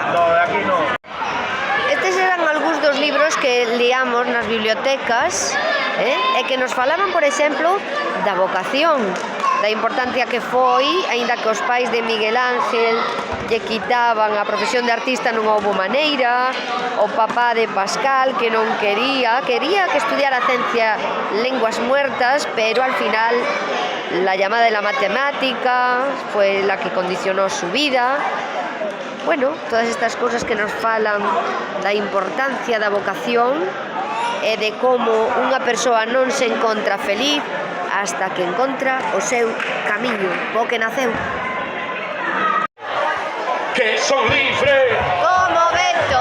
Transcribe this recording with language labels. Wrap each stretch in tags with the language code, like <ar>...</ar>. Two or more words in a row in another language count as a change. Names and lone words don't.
<gl>Estes eran algúns dos libros que liamos nas bibliotecas e que nos falaban, por exemplo, da vocación, da importancia que foi, aínda que os pais de Miguel Ángel lle quitaban a profesión de artista, non houbo maneira, o papá de Pascal que non quería que estudiara ciencia</gl> <es>lenguas muertas, pero al final la llamada de la matemática fue la que condicionó su vida.</es> <gl>Bueno, todas estas cosas que nos falan da importancia da vocación e de como unha persoa non se encontra feliz hasta que encontra o seu camiño, o que naceu. Que son libre, Como vento,</gl>